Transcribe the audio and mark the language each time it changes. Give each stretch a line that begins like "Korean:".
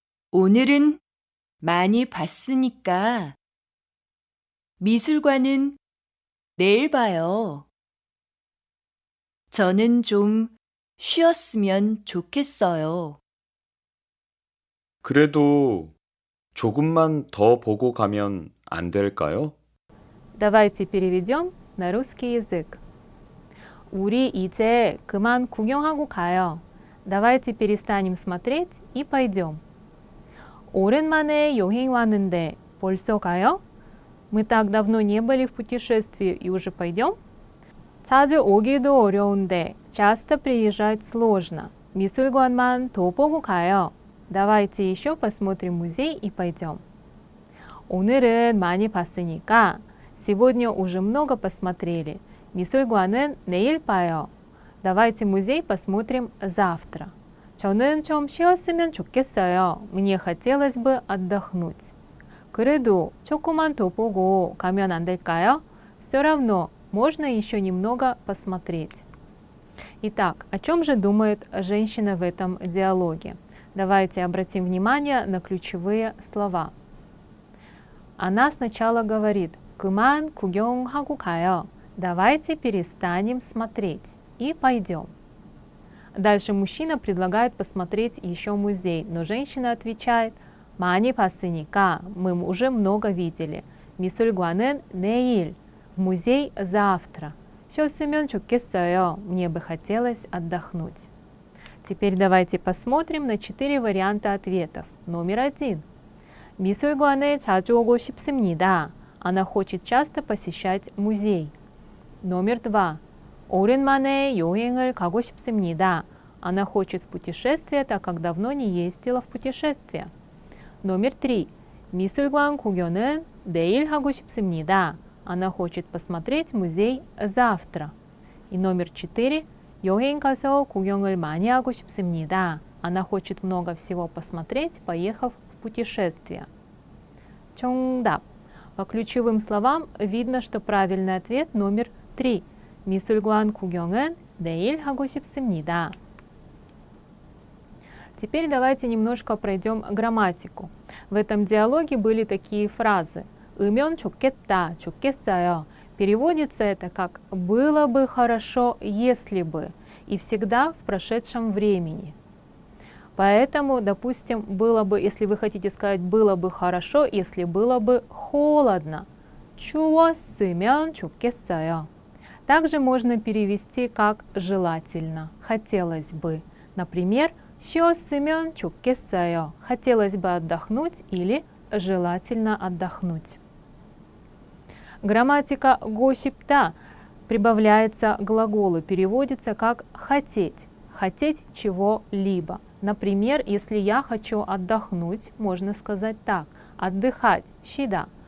Korean: 오늘은 많이 봤으니까 미술관은 내일 봐요. 저는 좀 쉬었으면 좋겠어요. 그래도 조금만 더 보고 가면 안 될까요?
Russian: Давайте переведем на русский язык.
Korean: 우리 이제 그만 구경하고 가요.
Russian: Давайте перестанем смотреть и пойдем.
Korean: 오랜만에 여행 왔는데 벌써 가요?
Russian: Мы так давно не были в путешествии и уже пойдем?
Korean: 자주 오기도 어려운데
Russian: часто приезжать сложно.
Korean: 미술관만 더 보고 가요.
Russian: Давайте еще посмотрим музей и пойдем.
Korean: 오늘은 많이 봤으니까
Russian: сегодня уже много посмотрели.
Korean: 미술관은 내일 봐요.
Russian: Давайте музей посмотрим завтра.
Korean: 저는 좀 쉬었으면 좋겠어요.
Russian: Мне хотелось бы отдохнуть.
Korean: 그래도 조금만 더 보고 가면 안 될까요?
Russian: Все равно можно еще немного посмотреть. Итак, о чем же думает женщина в этом диалоге? Давайте обратим внимание на ключевые слова. Она сначала говорит
Korean: «그만 구경하고 가요».
Russian: Давайте перестанем смотреть и пойдем. Дальше мужчина предлагает посмотреть еще музей, но женщина отвечает
Korean: 많이 봤으니까
Russian: мы уже много видели.
Korean: 미술관은 내일,
Russian: в музей завтра.
Korean: 쉬었으면 좋겠어요.
Russian: Мне бы хотелось отдохнуть. Теперь давайте посмотрим на 4 варианта ответов. Номер 1.
Korean: 미술관에 자주 오고 싶습니다.
Russian: Она хочет часто посещать музей. Номер 2.
Korean: 오랜만에 여행을 가고 싶습니다.
Russian: Она хочет в путешествие, так как давно не ездила в путешествие. Номер 3.
Korean: 미술관 구경은 내일 하고 싶습니다.
Russian: Она хочет посмотреть музей завтра. И номер 4.
Korean: 여행 가서 구경을 많이 하고 싶습니다.
Russian: Она хочет много всего посмотреть, поехав в путешествие.
Korean: 정답.
Russian: По ключевым словам видно, что правильный ответ номер 3.
Korean: 미술관 구경은 내일 하고 싶습니다.
Russian: Теперь давайте немножко пройдем грамматику. В этом диалоге были такие фразы.
Korean: 으면 좋겠다, 좋겠어요.
Russian: Переводится это как «было бы хорошо, если бы» и всегда в прошедшем времени. Поэтому, допустим, было бы, если вы хотите сказать «было бы хорошо», если было бы холодно.
Korean: 추웠으면 좋겠어요.
Russian: Также можно перевести как «желательно», «хотелось бы». Например,
Korean: 쉬었으면 좋겠어요.
Russian: Хотелось бы отдохнуть или желательно отдохнуть. Грамматика «го 싶다» прибавляется к глаголу, переводится как «хотеть», «хотеть чего-либо». Например, если я хочу отдохнуть, можно сказать так: отдыхать, 쉬다.